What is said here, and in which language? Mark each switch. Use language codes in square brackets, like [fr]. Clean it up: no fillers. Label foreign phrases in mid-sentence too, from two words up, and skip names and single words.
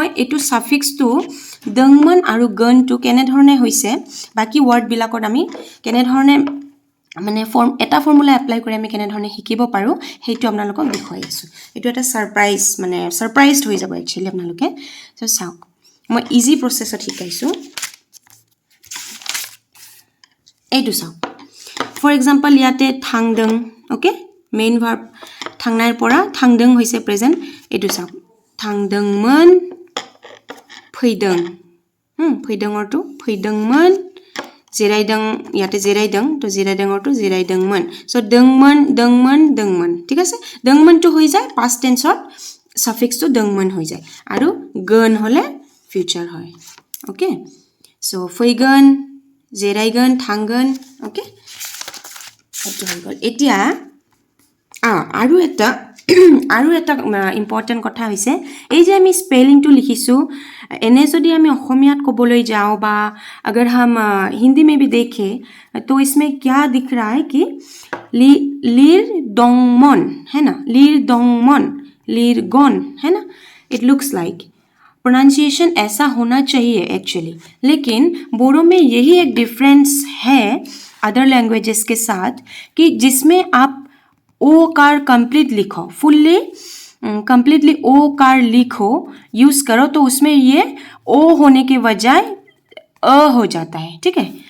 [as] এটো সাফিক্সটো দংমন আৰু গনটো কেনে ধৰণে হৈছে বাকি ওয়াৰ্ড বিলাকত আমি কেনে ধৰণে মানে এটা [en] formula apply [as] কৰি আমি কেনে ধৰণে শিকিব পাৰো হেইটো আপোনালোকক দেখুৱাই আছো এটো এটা সাৰপ্ৰাইজ মানে সাৰপ্ৰাইজড হৈ যাব একচুয়ালি আপোনালোকে সো চাওক মই [en] easy processত [as] শিকাইছো এইটো চাওক [en] for example [as] ইয়াতে থাংদং ওকে মেইন ভাৰ্ব থাংনাইৰ পৰা থাংদং হৈছে প্ৰেজেন্ট এইটো চাওক থাংদংমন [brx] फैदों फैदोंरটো फैदोंमोन जिरायदों [as] ইয়াতে जिरायदों তো [brx] जिरायदोंरটো जिरायदोंमोन सो दोंमोन दोंमोन [as] दोंमोन ঠিক আছে दोंमोनটো হৈ যায় past tenseত suffixটো दोंमोन হৈ যায় আৰু গন হলে future হয় ओके सो [brx] फैगोन जिरायगोन थांगोन ओके [as] এটো হৈ গল এতিয়া আৰু এটা ইম্পৰ্টেন্ট কথা হৈছে এই যে আমি স্পেলিংটো লিখিছো এনে যদি আমি অসমীয়াত কবলৈ [hi] যাও বা अगर हम हिंदी में भी देखें तो इसमें क्या दिख रहा है कि [brx] लीर दोंगमन [hi] है ना [brx] लीर दोंगमन लीर गन [hi] है ना [en] it looks like pronunciation [hi] ऐसा होना चाहिए एक्चुअली लेकिन बोडो में यही एक डिफरेंस है [en] other languages [hi] के साथ कि जिसमें आप ओ कार कंप्लीट लिखो [en] fully completely [hi] ओ कार लिखो यूज करो तो उसमें ये ओ होने के बजाय हो जाता है ठीक है